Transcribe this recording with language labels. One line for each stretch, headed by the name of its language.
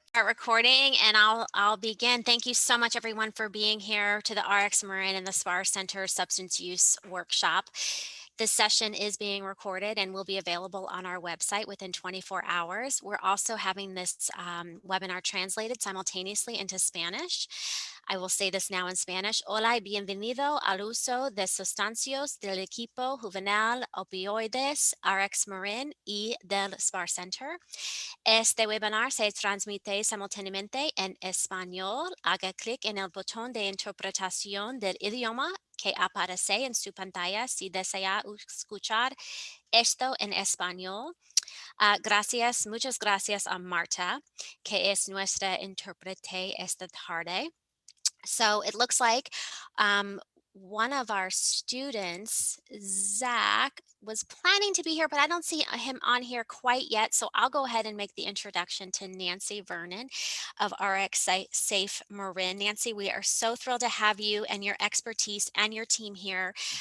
English: recording, and I'll begin. Thank you so much, everyone, for being here to the RX Marin and the SPAR Center Substance Use Workshop. This session is being recorded and will be available on our website within 24 hours. We're also having this webinar translated simultaneously into Spanish. I will say this now in Spanish.
Spanish: Hola y bienvenido al uso de sustancias del equipo juvenil opioides RX Marin y del SPAR Center. Este webinar se transmite simultáneamente en español. Haga clic en el botón de interpretación del idioma que aparece en su pantalla si desea escuchar esto en español. Gracias, muchas gracias a Marta, que es nuestra intérprete esta tarde.
English: So it looks like one of our students, Zach, was planning to be here, but I don't see him on here quite yet. So I'll go ahead and make the introduction to Nancy Vernon of RxSafe Marin. Nancy, we are so thrilled to have you and your expertise and your team here.